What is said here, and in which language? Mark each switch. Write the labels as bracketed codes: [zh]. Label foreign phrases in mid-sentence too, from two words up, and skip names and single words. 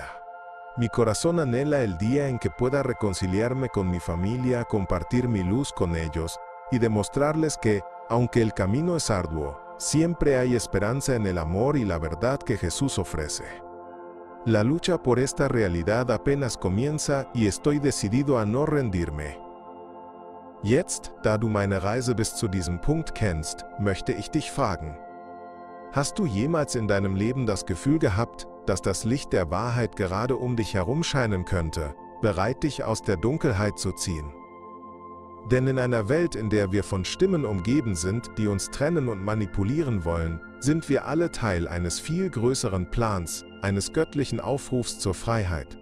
[es] Mi corazón anhela el día en que pueda reconciliarme con mi familia, compartir mi luz con ellos y demostrarles que, aunque el camino es arduo, siempre hay esperanza en el amor y la verdad que Jesús ofrece. La lucha por esta realidad apenas comienza y estoy decidido a no rendirme. [de] Jetzt, da du meine Reise bis zu diesem Punkt kennst, möchte ich dich fragen: Hast du jemals in deinem Leben das Gefühl gehabt, dass das Licht der Wahrheit gerade um dich herum scheinen könnte, bereit dich aus der Dunkelheit zu ziehen? Denn in einer Welt, in der wir von Stimmen umgeben sind, die uns trennen und manipulieren wollen, sind wir alle Teil eines viel größeren Plans, eines göttlichen Aufrufs zur Freiheit.